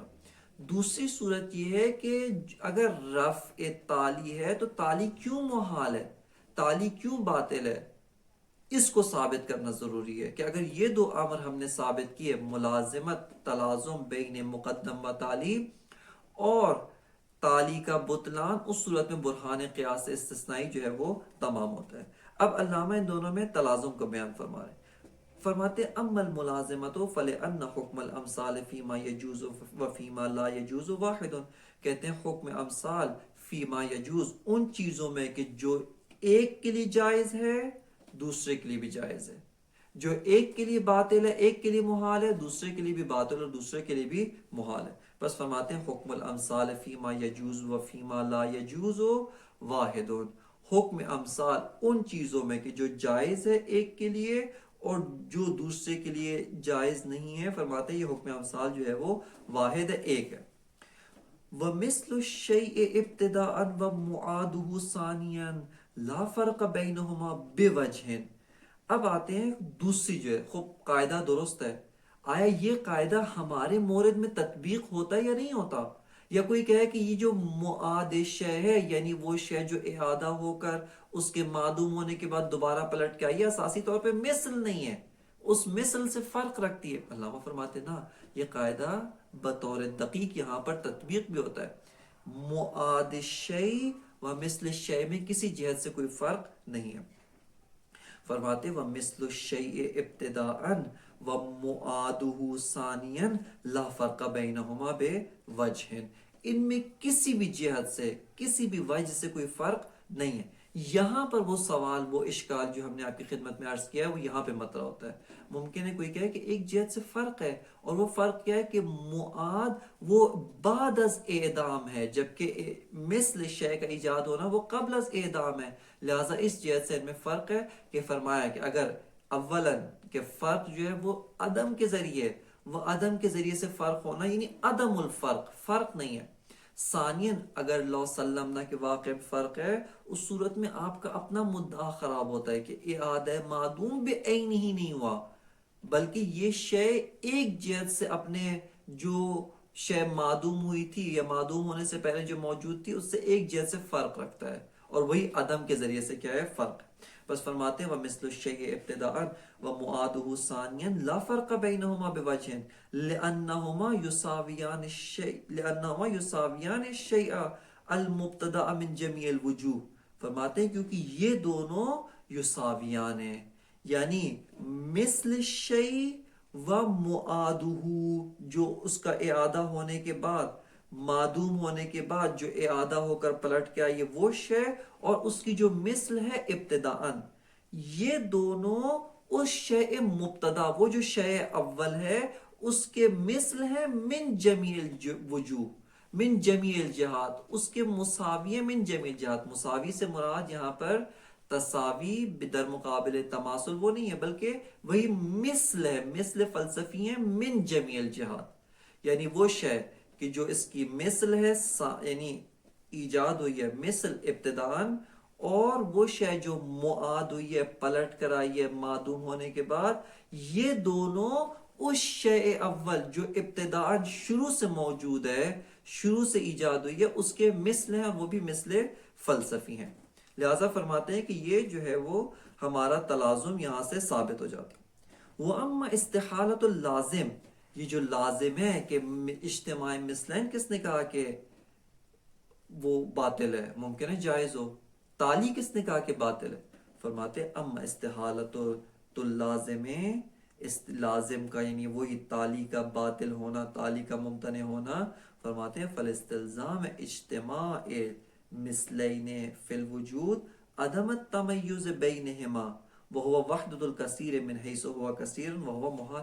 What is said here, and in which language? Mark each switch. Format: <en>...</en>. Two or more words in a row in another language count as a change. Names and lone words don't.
<ur>دوسری صورت یہ ہے کہ اگر رفع تالی ہے تو تالی کیوں محال ہے، تالی کیوں باطل ہے، اس کو ثابت کرنا ضروری ہے، کہ اگر یہ دو امر ہم نے ثابت کیے، ملازمت تلازم بین مقدم و تالی اور تالی کا بطلان، اس صورت میں برہان قیاس استثنائی جو ہے وہ تمام ہوتا ہے۔ اب علامہ ان دونوں میں تلازم کو بیان فرما رہے ہیں، فرماتے</ur> <ar>اما الملازمۃ فلان حکم الامثال فیما یجوز و فیما لا یجوز واحد،</ar> <ur>کہتے ہیں حکم امثال</ur> <ar>فیما یجوز</ar> <ur>ان چیزوں میں کہ جو ایک کے لیے جائز ہے دوسرے کے لیے بھی جائز ہے، جو ایک کے لیے باطل ہے ایک کے لیے محال ہے، دوسرے کے لیے بھی باطل اور دوسرے کے لیے بھی محال ہے۔ بس فرماتے ہیں</ur> <ar>حکم الامثال فیما یجوز و فیما لا یجوز واحد،</ar> <ur>حکم امثال ان چیزوں میں کہ جو جائز ہے ایک کے لیے اور جو دوسرے کے لیے جائز نہیں ہے، فرماتے ہیں یہ حکم امثال جو ہے وہ واحد ہے، ایک ہے۔</ur> <ar>وَمِثْلُ الشَّيْءِ ابْتِدَاءً وَمُعَادُهُ ثَانِيًا لَا فَرْقَ بَيْنَهُمَا بِوَجْهٍ۔</ar> <ur>اب آتے ہیں دوسری جو ہے، خوب قاعدہ درست ہے، آیا یہ قاعدہ ہمارے مورد میں تطبیق ہوتا ہے یا نہیں ہوتا؟ یا کوئی کہے کہ یہ جو معاد شے ہے، یعنی وہ شے جو اعادہ ہو کر اس کے معدوم ہونے کے بعد دوبارہ پلٹ کے آئی، اساسی طور پہ مثل نہیں ہے، اس مثل سے فرق رکھتی ہے۔ علامہ فرماتے نا یہ قاعدہ بطور دقیق یہاں پر تطبیق بھی ہوتا ہے، معاد شیء و مثل شیء میں کسی جہت سے کوئی فرق نہیں ہے۔</ur> <ar>فرماتے وَمِثْلُ الشَّيْءِ ابْتِدَاءً وَمُعَادُهُ ثَانِيًا لَا فَرْقَ بَيْنَهُمَا بِوَجْهٍ،</ar> <ur>ان میں کسی بھی جہت سے، کسی بھی وجہ سے کوئی فرق نہیں ہے۔ یہاں پر وہ سوال، وہ اشکال جو ہم نے آپ کی خدمت میں عرض کیا ہے وہ یہاں پہ مطرح ہوتا ہے۔ ممکن ہے کوئی کہے کہ ایک جہت سے فرق ہے، اور وہ فرق کیا ہے کہ معاد وہ بعد از اعدام ہے، جبکہ مثل شے کا ایجاد ہونا وہ قبل از اعدام ہے، لہٰذا اس جہت سے ان میں فرق ہے کہ فرمایا کہ اگر اولاً کہ فرق جو ہے وہ عدم کے ذریعے، وہ عدم کے ذریعے سے فرق ہونا یعنی</ur> <ar>عدم الفرق،</ar> <ur>فرق نہیں ہے۔ ثانیاً اگر</ur> <ar>لو سلمنا</ar> <ur>کے واقع فرق ہے، اس صورت میں آپ کا اپنا مدعا خراب ہوتا ہے کہ اعادہ معدوم بے عین ہی نہیں ہوا، بلکہ یہ شے ایک جہت سے اپنے جو شے معدوم ہوئی تھی یا معدوم ہونے سے پہلے جو موجود تھی اس سے ایک جہت سے فرق رکھتا ہے، اور وہی عدم کے ذریعے سے کیا ہے؟ فرق۔ بس فرماتے ہیں</ur> <ar>وَمِثْلُ الشَّيْءِ ابْتِدَاءً وَمُعَادُهُ ثَانِيًا لَا فَرْقَ بَيْنَهُمَا بِوَجْهٍ لِأَنَّهُمَا يُسَاوِيَانِ الشَّيْءَ الْمُبْتَدَأَ مِنْ جَمِيعِ الْوُجُوهِ۔</ar> <ur>فرماتے ہیں کیونکہ یہ دونوں یساویان ہیں، یعنی مثل شیء و معادہ، جو اس کا اعادہ ہونے کے بعد، معدوم ہونے کے بعد جو اعادہ ہو کر پلٹ کے آئی وہ شے، اور اس کی جو مثل ہے ابتداءً، یہ دونوں اس شے مبتدا، وہ جو شے اول ہے اس کے مثل ہے</ur> <ar>من جمیع الوجوہ، من جمیع الجہات،</ar> <ur>اس کے مساوی ہے</ur> <ar>من جمیع الجہات۔</ar> <ur>مساوی سے مراد یہاں پر تساوی در مقابل تماثل وہ نہیں ہے، بلکہ وہی مثل ہے، مثل فلسفی ہے</ur> <ar>من جمیع الجہات،</ar> <ur>یعنی وہ شے کہ جو اس کی مثل ہے، یعنی ایجاد ہوئی ہے مثل ابتداءً، اور وہ شے جو معاد ہوئی ہے، پلٹ کر آئی ہے معدوم ہونے کے بعد، یہ دونوں اس شے اول جو ابتداءً شروع سے موجود ہے، شروع سے ایجاد ہوئی ہے، اس کے مثل ہیں، وہ بھی مثل فلسفی ہیں۔ لہٰذا فرماتے ہیں کہ یہ جو ہے وہ ہمارا تلازم یہاں سے ثابت ہو جاتا ہے۔</ur> <ar>وَأَمَّا اسْتِحَالَةُ اللَّازِم،</ar> <ur>یہ جو لازم ہے کہ اجتماع مثلین، کس نے کہا کہ وہ باطل ہے؟ ممکن ہے جائز ہو۔ تالی کس نے کہا کہ باطل ہے؟</ur> <ar>فرماتے اما استحالت اللازم،</ar> <ur>لازم کا یعنی وہی تالی کا باطل ہونا، تالی کا ممتنع ہونا، فرماتے ہیں</ur> <ar>فالاستلزام اجتماع مثلین فی الوجود عدم التمیز بینہما وہو وحدۃ الکثیر من حیث ہوا کثیر وہو محال۔</ar>